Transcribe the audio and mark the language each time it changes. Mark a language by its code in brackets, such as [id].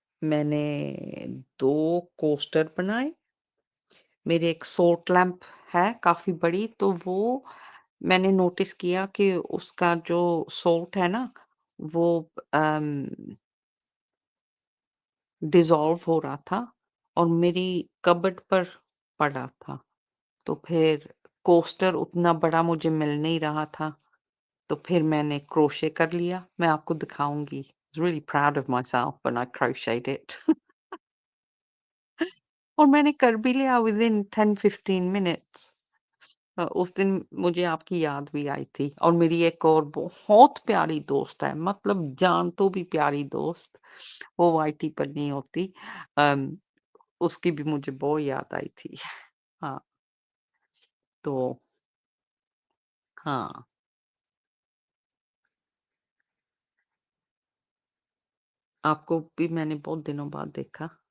[hi] मैंने 2 कोस्टर बनाए। मेरे एक सोट लैंप है काफ़ी बड़ी, तो वो मैंने नोटिस किया कि उसका जो सोट है ना, वो अम, डिज़ॉल्व हो रहा था और मेरी कबर्ड पर पड़ा था। तो फिर कोस्टर उतना बड़ा मुझे मिल नहीं रहा था, तो फिर मैंने क्रोशे कर लिया। मैं आपको दिखाऊँगी। [en] I was really proud of myself when I crocheted it। [hi] और मैंने कर भी लिया [en] Within 10-15 minutes. [hi] उस दिन मुझे आपकी याद भी आई थी, और मेरी एक और बहुत प्यारी दोस्त है, मतलब जान तो भी प्यारी दोस्त, वो वाईटी पर नहीं होती। अम, उसकी भी मुझे बहुत याद आई थी। हाँ, तो हाँ, आपको भी मैंने बहुत दिनों बाद देखा।